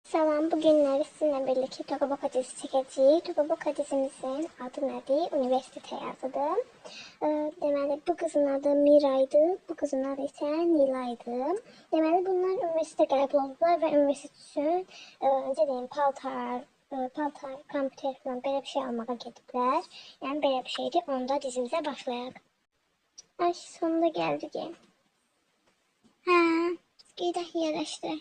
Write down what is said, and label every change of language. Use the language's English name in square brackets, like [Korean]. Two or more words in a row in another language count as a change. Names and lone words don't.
[Turkish] Selam, bugünleri sizinle birlikte Tokaboka dizisi çekeceğiz. Tokaboka dizimizin adı nedir? Üniversite yazıdır. Deməli, bu kızın adı Miraydı, bu kızın adı ise Nilaydı. [Azerbaijani] Deməli, bunlar üniversite qəbul oldular və üniversite üçün, necə deyim, paltar, kompüter falan belə bir şey almağa gediblər. Yəni, belə bir şeydir. Onda dizimizə başlayaq. Ay, sonunda gəldik. Hə, gedək yerləşdirək.